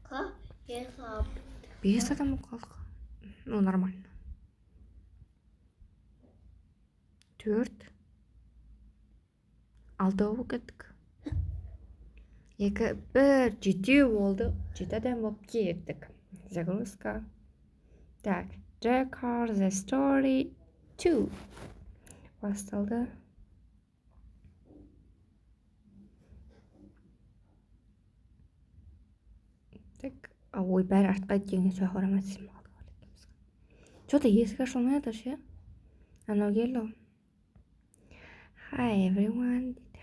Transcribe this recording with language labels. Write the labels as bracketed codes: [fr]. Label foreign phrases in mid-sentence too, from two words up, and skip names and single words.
[kk] 5 адам қалдық. [ru] Ну, нормально. [kk] 4, 6 болып кеттік. 2, 1, 7 болды. 7 адам болып кеттік. [ru] Загрузка. Так, [en] Record the story 2. [kk] Басталды. Так, ой, бәрі артқа кеткенге сұрақ орамайсың. Что-то есік ашылмай жатыр ше. Анау келді. [en] Hi everyone [kk] дейді.